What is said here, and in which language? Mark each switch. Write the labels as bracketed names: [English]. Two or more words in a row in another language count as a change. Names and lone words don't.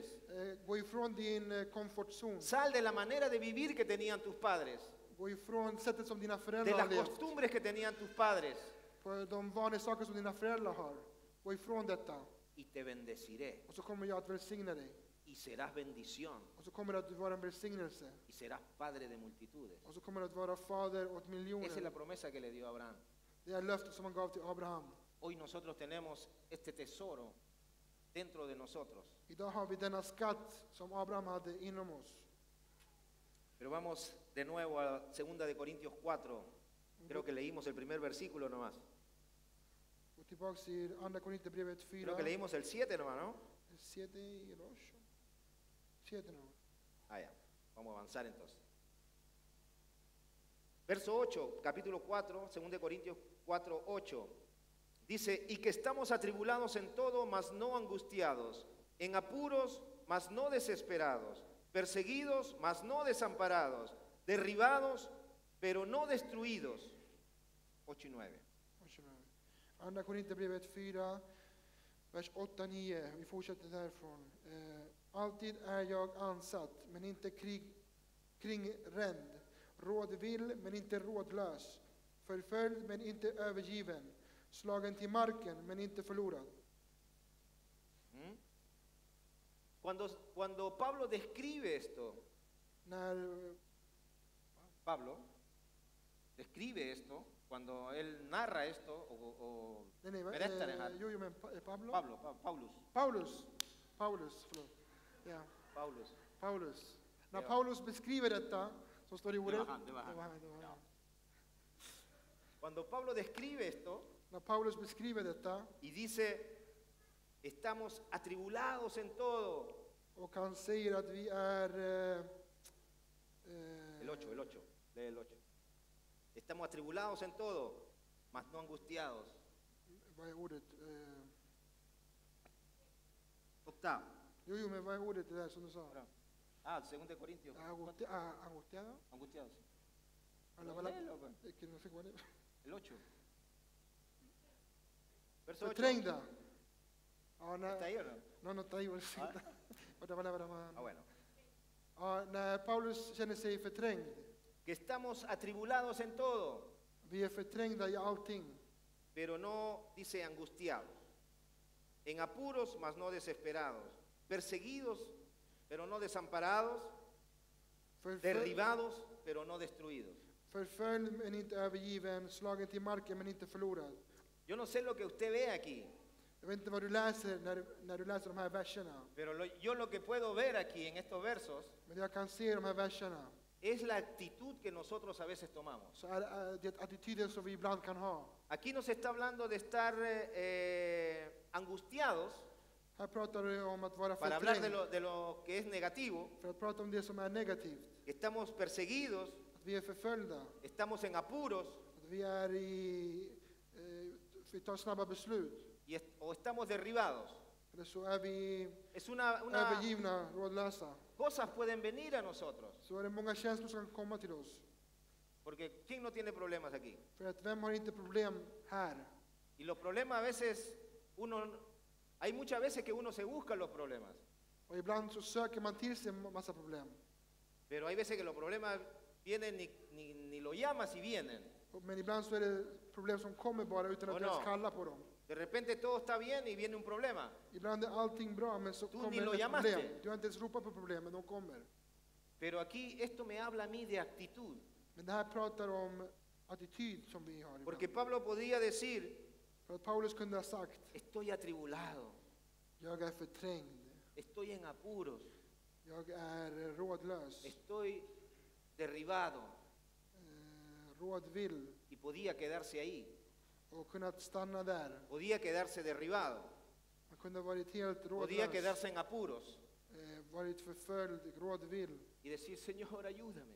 [Swedish] Gå ifrån din komfortzon. [Spanish] sal de la manera de vivir que tenían tus padres, [Swedish] Gå ifrån sättet som dina [Spanish] de [Swedish] föräldrar har [Spanish] las [Swedish] levt. [Spanish] costumbres que tenían tus padres, [Swedish] På de vanesaker som dina föräldrar har. Gå ifrån detta. [Spanish] y te bendeciré, [Swedish] Och så kommer jag att välsigna dig. [Spanish] y serás bendición, [Swedish] Och så kommer det att vara en välsignelse. [Spanish] y serás padre de multitudes. [Swedish] Och så kommer det att vara fader åt [Spanish] Esa es la [Swedish] miljoner. [Spanish] promesa que le dio a Abraham. [Swedish] Det är löftet som han gav till Abraham. [Spanish] Hoy nosotros tenemos este tesoro dentro de nosotros. [Swedish] Idag har vi denna skatt som Abraham hade inom oss. [Spanish] Pero vamos de nuevo a 2 de Corintios 4. Creo que leímos el primer versículo nomás. [Swedish] Och tillbaks till Andra Korinthierbrevet 4. [Spanish] Creo que leímos el 7 nomás, ¿no? [Swedish] 7 eller 8. 7 nu. [Spanish] Ah, ya. Vamos a avanzar entonces. Verso 8, capítulo 4, 2 de Corintios 4, 8. Dice, y que estamos atribulados en todo, mas no angustiados, en apuros, mas no desesperados, perseguidos, mas no desamparados, derribados, pero no destruidos. 8 y 9. [Swedish] Andra Korinthierbrevet 4, vers 8-9. Vi fortsätter därifrån. Alltid är jag ansatt, men inte kringränd. Rådvill, men inte rådlös. Förföljd, men inte övergiven. Slagen till marken, men inte förlorad. [Spanish] Cuando Pablo describe esto, [Swedish] När [Spanish] Pablo describe esto, cuando él narra esto, o [Swedish] nej, nej, berättar det här, jo, men Pablo? Paulus, Paulus, förlåt. Ja, Paulus. När Ja. Paulus beskriver detta, som står i ordet. det var han. Det var han. Ja. [Spanish] Cuando Pablo describe esto [Swedish] När Paulus beskriver detta [Spanish] y dice, estamos atribulados en todo, [Swedish] och han säger att vi är [Spanish] el 8, lee el 8. Estamos atribulados en todo, mas no angustiados. [Swedish] vad är ordet? [Spanish] Octavo. [Swedish] Jo, men vad är ordet det där som du sa? [Spanish] Ah, 2 Corintios. Angustiado? Angustiados. [Swedish] Eller [Spanish] No, [Swedish] vad [Spanish] léelo, pues. no sé cuál es. El 8. Verso 8. [Swedish] Förträngda. Ja, [Spanish] ¿Está ahí o no? no está ahí. Ah, bueno. [Swedish] Ja, när Paulus känner sig förträngd. [Spanish] Que estamos atribulados en todo, [Swedish] Vi är förträngda i allting. [Spanish] pero no, dice, angustiados. En apuros, mas no desesperados. Perseguidos, pero no desamparados. Derribados, pero no destruidos. [Swedish] Förföljd men inte övergiven. Slagen till marken men inte förlorad. [Spanish] Yo no sé lo que usted ve aquí, [Swedish] Jag vet inte vad du läser när du läser de här verserna. [Spanish] pero yo lo que puedo ver aquí en estos versos [Swedish] Men jag kan se i de här verserna. [Spanish] es la actitud que nosotros a veces tomamos. [Swedish] Så är det attityden som vi ibland kan ha. [Spanish] Aquí nos está hablando de estar angustiados [Swedish] Här pratar du om att vara [Spanish] para hablar [Swedish] förträngd. [Spanish] de lo que es negativo, [Swedish] För att prata om det som är negativt. [Spanish] que estamos perseguidos, [Swedish] Att vi är förföljda. [Spanish] estamos en apuros [Swedish] Att vi är vi tar snabba beslut. [Spanish] o estamos derribados. [Swedish] Eller så är vi [Spanish] Es una [Swedish] övergivna, rådlösa. [Spanish] cosas pueden venir a nosotros, [Swedish] Så är det många känslor som kan komma till oss. [Spanish] porque ¿quién no tiene problemas aquí? [Swedish] För att vem har inte problem här? [Spanish] Y los problemas a veces hay muchas veces que uno se busca los problemas, [Swedish] Och ibland så söker man till sig en massa problem. [Spanish] pero hay veces que los problemas vienen ni lo llamas y vienen. [Swedish] Men ibland så är det problem som kommer bara utan att Och du ens [Spanish] no. [Swedish] kallar på dem. [Spanish] De repente todo está bien y viene un problema. [Swedish] Ibland är allting bra men så Du ni kommer [Spanish] lo [Swedish] ett [Spanish] llamaste. [Swedish] problem. Du har inte ens ropat på problemen, de kommer. [Spanish] Pero aquí esto me habla a mí de actitud, [Swedish] Men det här pratar om attityd som vi har [Spanish] porque [Swedish] ibland. [Spanish] Pablo podía decir, [Swedish] För att Paulus kunde ha sagt, [Spanish] estoy atribulado, [Swedish] jag är förträngd. [Spanish] estoy en apuros, [Swedish] Jag är rådlös. [Spanish] estoy derribado [Swedish] rådvill [Spanish] y podía quedarse ahí, [Swedish] och kunnat stanna där. [Spanish] podía quedarse derribado, [Swedish] Man kunde ha varit helt [Spanish] podía [Swedish] rådlös, [Spanish] quedarse en apuros [Swedish] varit förföljd, rådvill [Spanish] y decir, Señor, ayúdame,